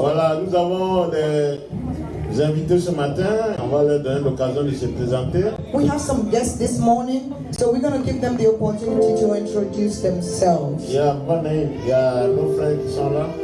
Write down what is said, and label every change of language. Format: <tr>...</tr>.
<fr>Voilà, nous avons des invités ce matin. On va leur donner l'occasion de se présenter.</fr> <en>We have some guests this morning, so we're going to give them the opportunity to introduce themselves.</en> <fr>Il y a nos frères qui sont là.</fr>